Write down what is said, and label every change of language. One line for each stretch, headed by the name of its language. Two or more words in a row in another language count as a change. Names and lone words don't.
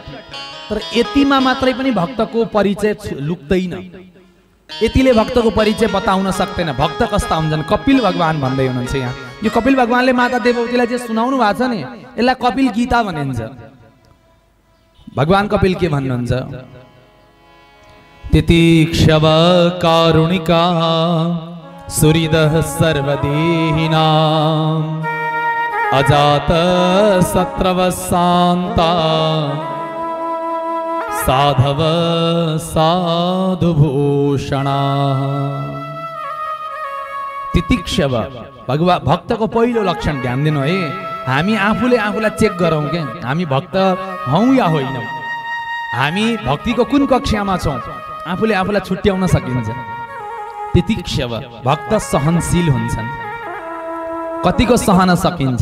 Nepali: तर यतिमा मात्रै पनि भक्तको परिचय लुक्दैन, यतिले भक्तको परिचय बताउन सक्दैन। भक्त कस्ता हुन्छन्, कपिल भगवान भन्दै हुनुहुन्छ यहाँ। यो कपिल भगवानले माता देवहूतिलाई जे सुनाउनु भएको छ नि, यसलाई कपिल गीता भनिन्छ। भगवान कपिल के भन्नुहुन्छ,
Sanskrit: तितिक्षव कारुणिका सुहृदः सर्वदेहिनां, अजात शत्रव शान्ता, साधव साधुभूषणा।
Nepali: तितिक्षव भक्तको पहिलो लक्षण, ध्यान दिनु है, हामी आफूले आफूलाई चेक गरौँ के हामी भक्त हौँ या होइनौँ, हामी भक्तिको कुन कक्षामा छौँ, आफूले आफूलाई छुट्याउन सकिन्छ। तितिक्षव भक्त सहनशील हुन्छन्, कतिको सहन सकिन्छ।